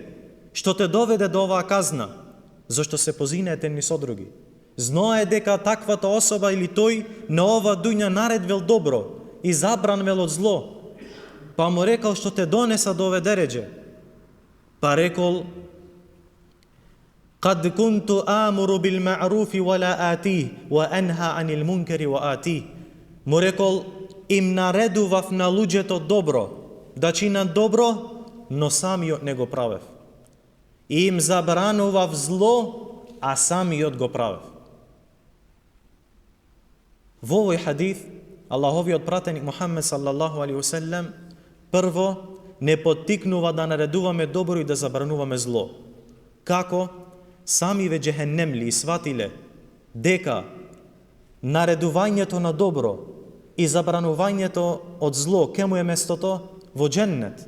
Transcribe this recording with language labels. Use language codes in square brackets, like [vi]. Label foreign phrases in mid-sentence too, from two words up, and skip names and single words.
[mk] Што те доведе до оваа казна? Зошто се позинете едни со други? Знае дека таквата особа или тој на ова дуња наредвел добро и забранвел од зло. Па му рекал: што те донеса до ове дереđe? Па рекол: [ar] قد كنت آمر بالمعروف ولا آتيه، وأنهى عن المنكر وآتيه. [mk] Му рекол, им наредував на луѓето добро, да чинат добро, но самиот не го правев. И им забранував зло, а самиот го правев. Во овој хадис, Аллаховиот пратеник Мухаммед [ar] صلى الله عليه وسلم [mk] прво не поттикнува да наредуваме добро и да забрануваме зло. Како? Самиве џехенемли сватиле дека наредувањето на добро и забранувањето од зло ке му е местото во џеннет.